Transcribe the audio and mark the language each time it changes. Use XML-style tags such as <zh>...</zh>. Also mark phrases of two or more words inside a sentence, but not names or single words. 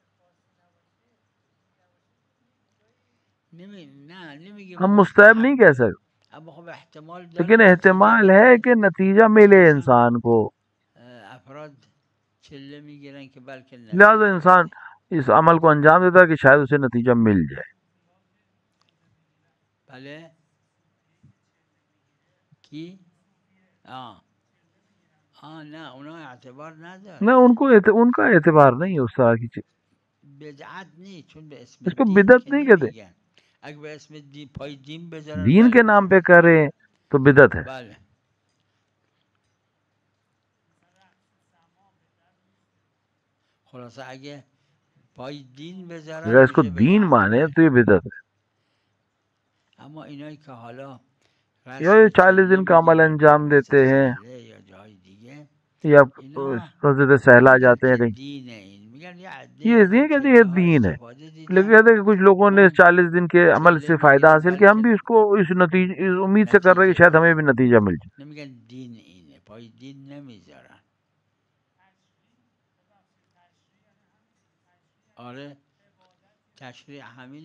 <ur>ہم مستحب نہیں کہہ سکتے، لیکن احتمال ہے کہ نتیجہ ملے انسان کو، لہذا انسان اس عمل کو انجام دیتا ہے کہ شاید اسے نتیجہ مل جائے. بھلے کی نہ ان کا اعتبار نہیں ہے اس طرح کی چیز، بدعت نہیں،</ur> <fa>چون به اسم</fa> <ur>اس کو دین بدعت</ur> <fa>که</fa> <ur>نہیں کہتے.</ur> <fa>نمیگن. اگه به اسم دین پای دین بذارن</fa> <ur>دین کے نام پہ کریں تو بدعت ہے.</ur> <fa>بله. خلاصه اگه پای دین بذارن</fa> <ur>اگر اس کو</ur> <fa>میشه دین بدعت.</fa> <ur>مانے تو یہ بدعت ہے.</ur> <fa>اما اینایی که حالا</fa> <ur>یا یہ 40 دن کا عمل انجام دیتے ہیں</ur> <fa>یا جای دیگه</fa> <ur>یا مسجد سہلا جاتے ہیں کہیں، یہ اس لیے کہتے ہیں یہ دین ہے، لیکن کہتے ہیں کہ کچھ لوگوں نے 40 دن کے عمل سے فائدہ حاصل کیا، ہم بھی اس کو اس نتیجے اس امید سے کر رہے ہیں کہ شاید ہمیں بھی نتیجہ مل جائے.</ur> <fa>نمیگن دین اینه، پای دین نمیذارن. آره تشریع همین.</fa>